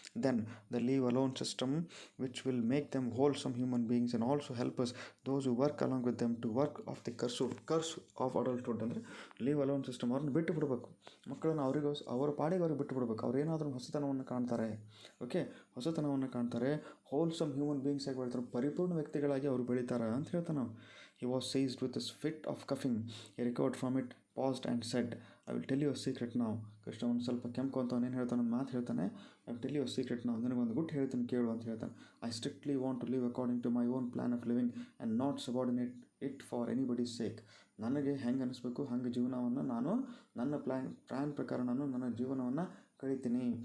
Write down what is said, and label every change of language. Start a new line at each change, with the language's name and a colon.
English: Then the leave alone system which will make them wholesome human beings and also help us those who work along with them to work of the curse of adulthood.
Kannada: ಅಂದರೆ leave alone system ಅವ್ರನ್ನ ಬಿಟ್ಟು ಬಿಡಬೇಕು, ಮಕ್ಕಳನ್ನು ಅವರ ಪಾಡಿಗೆ ಅವ್ರಿಗೆ ಬಿಟ್ಟು ಬಿಡಬೇಕು. ಅವ್ರು ಏನಾದರೂ ಹೊಸತನವನ್ನು ಕಾಣ್ತಾರೆ, ಓಕೆ, ಹೊಸತನವನ್ನು ಕಾಣ್ತಾರೆ, ಹೋಲ್ಸಮ್ ಹ್ಯೂಮನ್ ಬೀಯಿಂಗ್ಸ್ ಆಗಿ ಬೆಳಿತಾರೆ, ಪರಿಪೂರ್ಣ ವ್ಯಕ್ತಿಗಳಾಗಿ ಅವರು ಬೆಳೀತಾರೆ ಅಂತ ಹೇಳ್ತಾನೆ ನಾವು.
English: He was seized with this fit of coughing. He recovered from it, paused and said, I will tell you a secret now.
Kannada: Krishna ಒಂದು ಸ್ವಲ್ಪ ಕೆಂಪು ಅಂತ ಅವನೇನು ಹೇಳ್ತಾನೆ, ಒಂದು ಮಾತು ಹೇಳ್ತಾನೆ,
English: I will tell you a secret
Kannada: ನಾವು, ನನಗೊಂದು ಗುಟ್ಟು ಹೇಳ್ತೀನಿ ಕೇಳು ಅಂತ ಹೇಳ್ತಾನೆ.
English: I strictly want to live according to my own plan of living and not subordinate it for anybody's sake.
Kannada: ನನಗೆ ಹೆಂಗೆ ಅನಿಸ್ಬೇಕು ಹಂಗೆ ಜೀವನವನ್ನು ನಾನು ನನ್ನ ಪ್ಲ್ಯಾನ್ ಪ್ರಕಾರ ನಾನು ನನ್ನ ಜೀವನವನ್ನು ಕಳೀತೀನಿ.